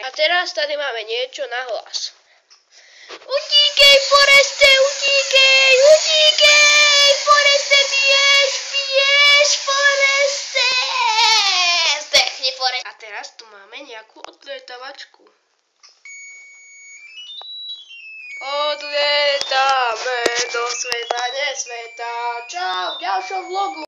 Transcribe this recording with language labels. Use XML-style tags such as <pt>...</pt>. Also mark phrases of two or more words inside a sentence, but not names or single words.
<sk>A teraz tady máme niečo na hlas.</sk> <cs>Utíkej, Foreste, utíkej, utíkej, Foreste, biež, Foreste.</cs> <sk>Zdechni, Foreste. A teraz tu máme nejakú odlietavačku. Odlietáme do sveta, nesveta. Čau, v ďalšom vlogu.</sk>